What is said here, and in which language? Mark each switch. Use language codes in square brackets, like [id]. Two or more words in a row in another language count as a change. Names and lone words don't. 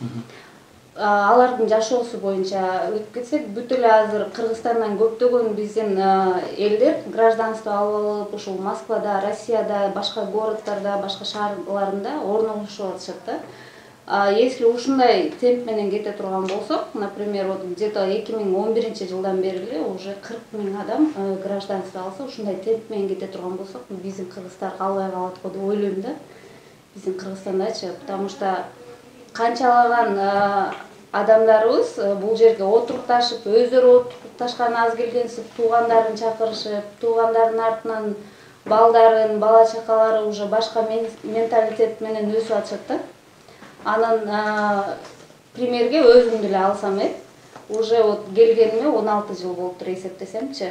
[ky] Алардын жашоосу боюнча өтүп кетсек, бүт эле азыр Кыргызстандан көптөгөн биздин элдер гражданство алып, ушул Москвада, Россияда, башка городдордо, башка шаарларында орнолушуп атышат да. Если ушундай темп менен кете турган болсок, [ru] например, вот где-то [ky] 2011 жылдан бери эле уже 40 000 адам гражданство алса, ушундай темп менен кете турган болсок, биздин Кыргызстан калбай калат го деп ойлойм да. Биздин Кыргызстандачы, [ru] потому что [ky] канчалаган адамдарыбыз бул жерге отурукташып, өздөрү отурукташкан аз келгенсип, туугандарын чакырышып, туугандардын артынан балдарын, бала чакалары уже башка менталитет менен өсүп атышат да. Анан примерге өзүмдү эле алсам, [ru] уже вот [ky] келгениме 16 жыл болуптур эсептесемчи.